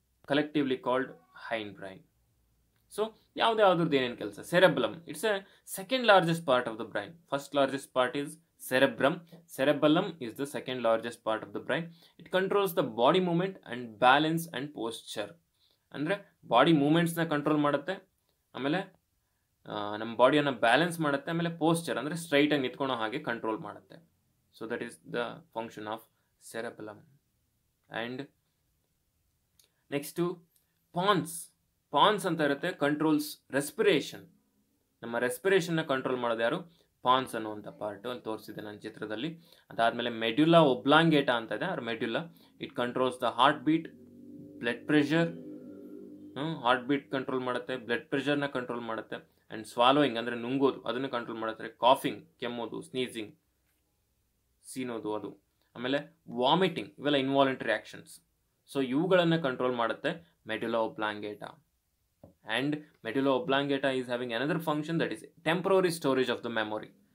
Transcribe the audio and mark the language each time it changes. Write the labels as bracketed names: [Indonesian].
[English] collectively called hindbrain. [Kannada] So ಯಾವುದ್ರದ್ದು ಏನೇನು ಕೆಲಸ? [English] Cerebrum, it's a second largest part of the brain. First largest part is cerebrum. Cerebellum is the second largest part of the brain. It controls the body movement and balance and posture. [Kannada] ಅಂದರೆ body ಮೂಮೆಂಟ್ಸ್ನ control ಮಾಡುತ್ತೆ, ಆಮೇಲೆ ನಮ್ಮ ಬಾಡಿಯನ್ನು balance ಮಾಡುತ್ತೆ, ಆಮೇಲೆ posture ಅಂದರೆ ಸ್ಟ್ರೈಟಾಗಿ ನಿಂತ್ಕೊಳ್ಳೋ ಹಾಗೆ control ಮಾಡುತ್ತೆ. [English] So that is the function of cerebellum. And next pons [Kannada] ಅಂತ ಇರುತ್ತೆ, [English] Controls respiration. [Kannada] ನಮ್ಮ ರೆಸ್ಪಿರೇಷನ್ನ ಕಂಟ್ರೋಲ್ ಮಾಡೋದು ಯಾರು? ಪಾನ್ಸ್ ಅನ್ನುವಂಥ ಪಾರ್ಟು ಅಲ್ಲಿ ತೋರಿಸಿದೆ ನನ್ನ ಚಿತ್ರದಲ್ಲಿ. ಅದಾದಮೇಲೆ ಮೆಡ್ಯುಲಾ ಒಬ್ಲಾಂಗೇಟಾ ಅಂತ ಇದೆ, ಅವ್ರ medulla. [English] It controls the heart beat, blood pressure. [Kannada] Heart beat control ಮಾಡುತ್ತೆ, ಬ್ಲಡ್ ಪ್ರೆಷರ್ನ ಕಂಟ್ರೋಲ್ ಮಾಡುತ್ತೆ, ಆ್ಯಂಡ್ ಸ್ವಾಲೋಯಿಂಗ್ ಅಂದರೆ ನುಂಗೋದು ಅದನ್ನು ಕಂಟ್ರೋಲ್ ಮಾಡುತ್ತೆ, ಕಾಫಿಂಗ್ ಕೆಮ್ಮೋದು, ಸ್ನೀಸಿಂಗ್ ಸೀನೋದು ಅದು, ಆಮೇಲೆ ವಾಮಿಟಿಂಗ್, ಇವೆಲ್ಲ ಇನ್ವಾಲಂಟರಿ ಆ್ಯಕ್ಷನ್ಸ್. ಸೊ ಇವುಗಳನ್ನು ಕಂಟ್ರೋಲ್ ಮಾಡುತ್ತೆ medulla ಒಬ್ಲಾಂಗೇಟಾ. [English] And medulla oblongata is having another function, that is temporary storage of the memory.